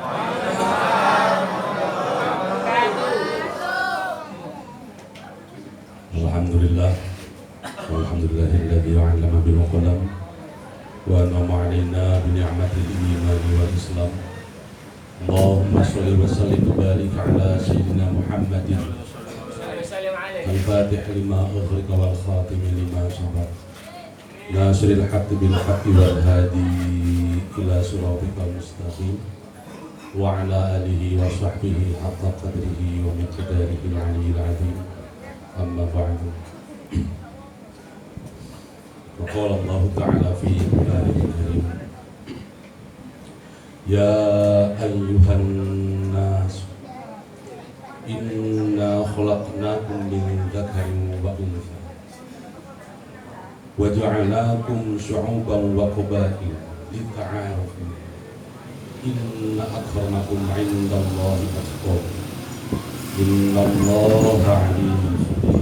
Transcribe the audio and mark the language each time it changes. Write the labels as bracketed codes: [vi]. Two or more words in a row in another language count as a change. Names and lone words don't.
[ar] الحمد لله والحمد لله الذي علم بالقلم وأنعم علينا بنعمة الإيمان والإسلام. اللهم صل وسلم وبارك على سيدنا محمد الفاتح لما أغلق والخاتم لما سبق. ناصر الحق بالحق والهادي إلى الصراط المستقيم وعلى آله وصحبه حق قدره ومقداره العلي العظيم. أما بعد. قال الله تعالى في القرآن الكريم يا أيها الناس إنا خلقناكم من ذكر وأنثى وجعلناكم شعوبا وقبائل لتعارفوا إن أكرمكم عند الله أتقاكم إن الله عليم خبير.